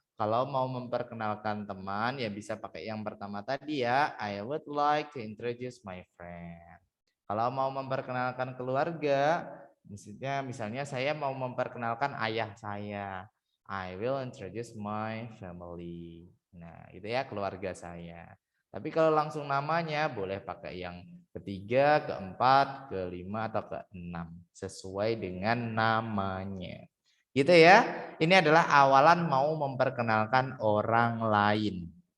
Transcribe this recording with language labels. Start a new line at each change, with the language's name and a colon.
Indonesian: Kalau mau memperkenalkan teman ya bisa pakai yang pertama tadi ya.
English: I would like to introduce my friend.
Indonesian: Kalau mau memperkenalkan keluarga, misalnya saya mau memperkenalkan ayah saya.
English: I will introduce my family.
Indonesian: Nah, itu ya keluarga saya. Tapi kalau langsung namanya boleh pakai yang ketiga, keempat, kelima, atau keenam. Sesuai dengan namanya. Gitu ya. Ini adalah awalan mau memperkenalkan orang lain.